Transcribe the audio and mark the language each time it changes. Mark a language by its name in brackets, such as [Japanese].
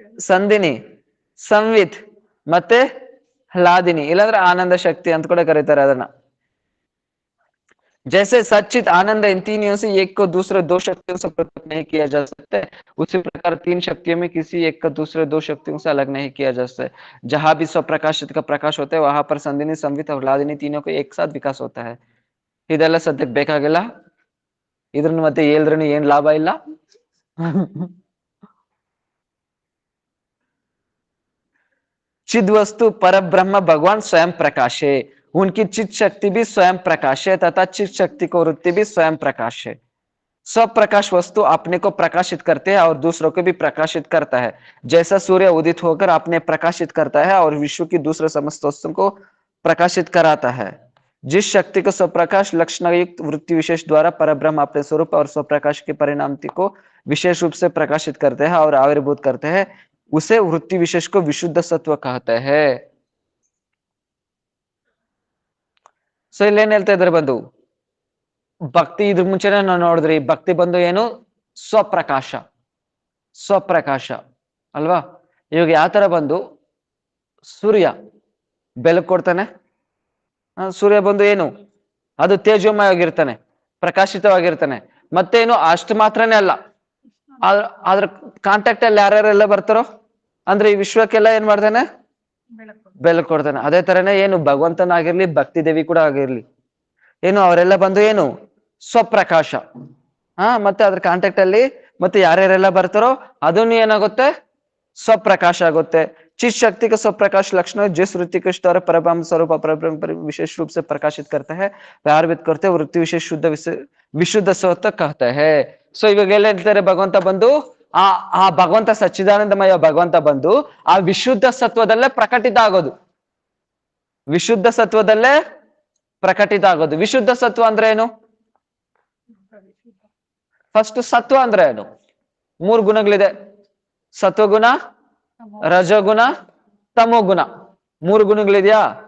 [Kannada] ಸಂದಿನಿ, ಸಂವಿತ್ ಮತ್ತೆ ಲಾದಿನಿ, ಇಲ್ಲಾಂದ್ರೆ ಆನಂದ ಶಕ್ತಿ ಅಂತ ಕೂಡ ಕರೀತಾರೆ ಅದನ್ನ. [Hindi] जैसे सच्चित आनंद इन तीनों से एक को दूसरे दो शक्तियों से पृथक नहीं किया जा सकता है, उसी प्रकार तीन शक्तियों में किसी एक का दूसरे दो शक्तियों से अलग नहीं किया जा सकता है। जहां भी स्वप्रकाशित का प्रकाश होता है वहां पर संदिनी, संवित और लादिनी तीनों को एक साथ विकास होता है. [Kannada] ಇದೆಲ್ಲ ಸದ್ಯಕ್ಕೆ ಬೇಕಾಗಿಲ್ಲ, ಇದ್ರನ್ನ ಮತ್ತೆ ಹೇಳಿದ್ರೂ ಏನ್ ಲಾಭ ಇಲ್ಲ. [Hindi] चिद वस्तु पर ब्रह्म भगवान स्वयं प्रकाश है, उनकी चित शक्ति भी स्वयं प्रकाश है तथा चित शक्ति को वृत्ति भी स्वयं प्रकाश है. स्वप्रकाश वस्तु अपने को प्रकाशित करते हैं और दूसरों को भी प्रकाशित करता है, जैसा सूर्य उदित होकर अपने प्रकाशित करता है और विश्व की दूसरे समस्त वस्तुओं को प्रकाशित कराता है. जिस शक्ति को स्वप्रकाश लक्षण युक्त वृत्ति विशेष द्वारा परब्रह्म अपने स्वरूप और स्वप्रकाश के परिणाम को विशेष रूप से प्रकाशित करते हैं और आविर्भूत करते हैं, उसे वृत्ति विशेष को विशुद्ध सत्व कहते हैं. [Kannada] ಸೊ ಇಲ್ಲಿ ಏನ್ ಹೇಳ್ತಾ ಇದ್ರೆ ಬಂದು ಭಕ್ತಿ, ಇದ್ರ ಮುಂಚೆನೆ ನಾವು ನೋಡಿದ್ರಿ ಭಕ್ತಿ ಬಂದು ಏನು? ಸ್ವಪ್ರಕಾಶ, ಸ್ವಪ್ರಕಾಶ ಅಲ್ವಾ? ಇವಾಗ ಯಾವ ತರ ಬಂದು ಸೂರ್ಯ ಬೆಳಕು ಕೊಡ್ತಾನೆ, ಸೂರ್ಯ ಬಂದು ಏನು? ಅದು ತೇಜೋಮಯವಾಗಿರ್ತಾನೆ, ಪ್ರಕಾಶಿತವಾಗಿರ್ತಾನೆ. ಮತ್ತೇನು ಅಷ್ಟು ಮಾತ್ರನೇ ಅಲ್ಲ, ಅದ್ರ ಕಾಂಟ್ಯಾಕ್ಟ್ ಅಲ್ಲಿ ಯಾರ್ಯಾರೆಲ್ಲ ಬರ್ತಾರೋ ಅಂದ್ರೆ ಈ ವಿಶ್ವಕ್ಕೆಲ್ಲ ಏನ್ ಮಾಡ್ತಾನೆ? ಬೆಳಕು ಕೊಡ್ತಾನೆ. ಅದೇ ತರನೇ ಏನು ಭಗವಂತನಾಗಿರ್ಲಿ, ಭಕ್ತಿ ದೇವಿ ಕೂಡ ಆಗಿರ್ಲಿ, ಏನು ಅವರೆಲ್ಲ ಬಂದು ಏನು? ಸ್ವಪ್ರಕಾಶ. ಮತ್ತೆ ಅದ್ರ ಕಾಂಟ್ಯಾಕ್ಟ್ ಅಲ್ಲಿ ಮತ್ತೆ ಯಾರ್ಯಾರೆಲ್ಲ ಬರ್ತಾರೋ ಅದನ್ನು ಏನಾಗುತ್ತೆ? स्वप्रकाश आगोते. [Hindi] चित शक्ति का स्वप्रकाश लक्षण जिस वृत्ति के द्वारा परब्रह्म स्वरूप अपरब्रह्म पर विशेष रूप से प्रकाशित करता है, आविर्भूत करते वृत्ति विशेष शुद्ध विशुद्ध स्वतः कहता है. [Kannada] ಸೊ ಇವಾಗ ಎಲ್ಲ ಹೇಳ್ತಾರೆ ಭಗವಂತ ಬಂದು ಆ ಭಗವಂತ ಸಚ್ಚಿದಾನಂದಮಯ ಭಗವಂತ ಬಂದು ಆ ವಿಶುದ್ಧ ಸತ್ವದಲ್ಲೇ ಪ್ರಕಟಿತ ಆಗೋದು, ವಿಶುದ್ಧ ಸತ್ವದಲ್ಲೇ ಪ್ರಕಟಿತ ಆಗೋದು. ವಿಶುದ್ಧ ಸತ್ವ ಅಂದ್ರೆ ಏನು? ಫಸ್ಟ್ ಸತ್ವ ಅಂದ್ರೆ ಏನು? ಮೂರು ಗುಣಗಳಿದೆ, ಸತ್ವಗುಣ, ರಜಗುಣ, ತಮೋಗುಣ, ಮೂರು ಗುಣಗಳಿದೆಯಾ?